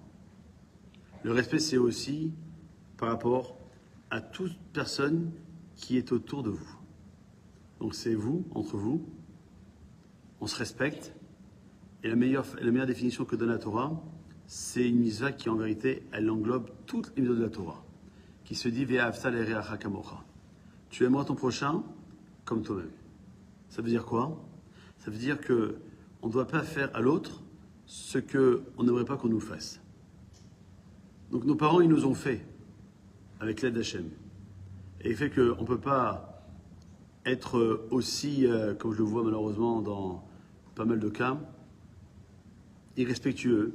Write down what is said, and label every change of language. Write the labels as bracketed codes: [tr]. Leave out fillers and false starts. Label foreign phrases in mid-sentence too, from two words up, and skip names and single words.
[fr] Le respect, c'est aussi par rapport à toute personne qui est autour de vous. Donc c'est vous, entre vous, on se respecte. Et la meilleure définition que donne la Torah, c'est une mitzvah qui en vérité, elle englobe toutes les mitzvahs de la Torah, qui se dit [he] ואהבת לרעך כמוך. [fr] Tu aimeras ton prochain comme toi-même. Ça veut dire quoi? Ça veut dire que on ne doit pas faire à l'autre ce qu'on n'aimerait pas qu'on nous fasse. Donc nos parents, ils nous ont fait avec l'aide d'Hachem. Et il fait qu'on ne peut pas être aussi, comme je le vois malheureusement dans pas mal de cas, irrespectueux.